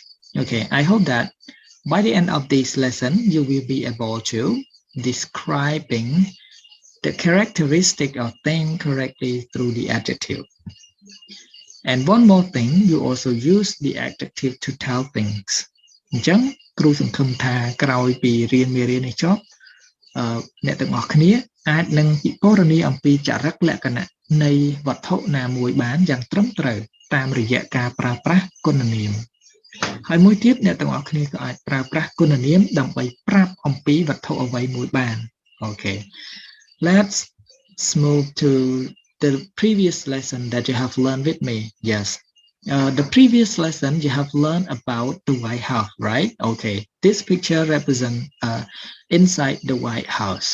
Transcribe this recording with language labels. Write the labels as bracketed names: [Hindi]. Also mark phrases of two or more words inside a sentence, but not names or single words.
[English] Okay, I hope that by the end of this lesson, you will be able to describing the characteristic of thing correctly through the adjective. And one more thing, you also use the adjective to tell things. [Khmer] អញ្ចឹងគ្រូសង្ឃឹមថាក្រោយពីរៀនមេរៀននេះចប់អ្នកទាំងអស់គ្នាអាចនឹងពិពណ៌នាអំពីចរិតលក្ខណៈនៃវត្ថុណាមួយបានយ៉ាងត្រឹមត្រូវតាមរយៈការប្រើប្រាស់គុណនាមហើយមួយទៀតអ្នកទាំងអស់គ្នាក៏អាចប្រើប្រាស់គុណនាមដើម្បីប្រាប់អំពីវត្ថុអ្វីមួយបាន [English] Okay, let's move to the previous lesson that you have learned with me. Yes, the previous lesson you have learned about the White House, right? Okay, this picture represents inside the White House.